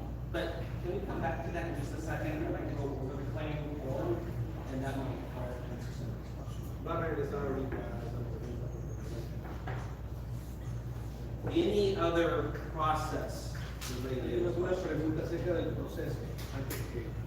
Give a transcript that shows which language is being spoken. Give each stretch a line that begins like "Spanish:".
English: But can we come back to that in just a second? I'd like to go over the claim form, and that might help answer some of these questions.
Spanish: Va a regresar ahorita a esa pregunta.
English: Any other process related?
Spanish: Tenemos una pregunta acerca del proceso antes que.